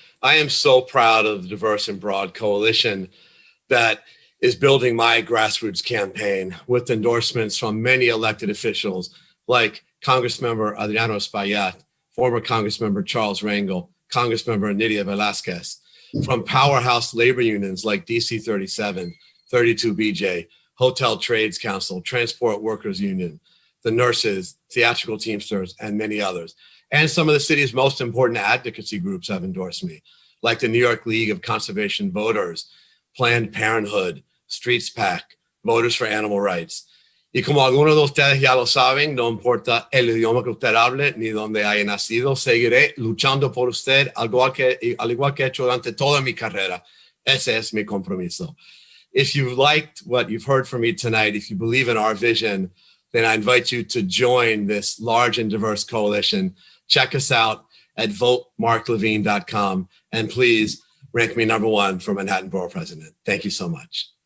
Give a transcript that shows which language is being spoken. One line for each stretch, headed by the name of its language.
English: I am so proud of the Diverse and Broad Coalition that is building my grassroots campaign with endorsements from many elected officials like Congressmember Adriano Espaillat, former Congressmember Charles Rangel, Congressmember Nydia Velazquez, from powerhouse labor unions like DC 37, 32BJ, Hotel Trades Council, Transport Workers Union, the nurses, theatrical Teamsters, and many others. And some of the city's most important advocacy groups have endorsed me, like the New York League of Conservation Voters, Planned Parenthood, Streetscape, Voters for Animal Rights.
Spanish: Y como algunos de ustedes ya lo saben, no importa el idioma que usted hable ni donde haya nacido, seguiré luchando por usted, al igual que he hecho durante toda mi carrera. Ese es mi compromiso.
English: If you've liked what you've heard from me tonight, if you believe in our vision, then I invite you to join this large and diverse coalition. Check us out at votemarklevine.com, and please rank me #1 for Manhattan Borough President. Thank you so much.